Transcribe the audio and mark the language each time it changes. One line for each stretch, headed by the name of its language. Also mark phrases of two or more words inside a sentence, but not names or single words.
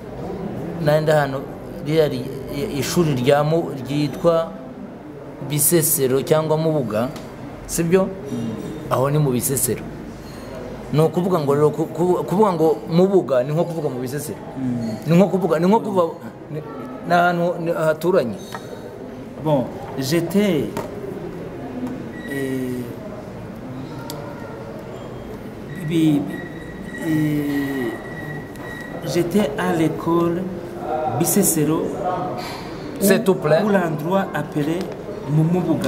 Kinyarwanda: N'ahandi hantu ishuri ryitwa Bisesero cyangwa Mubuga, sibyo? Aho ni mu Bisesero. Ni ukuvuga ngo rero kuvuga ngo Mubuga ni nko kuvuga mu Bisesero. Ni nko kuvuga n'ahantu haturanye.
French: Bon, j'étais à l'école Bisesero où l'endroit appelé Mumubuga.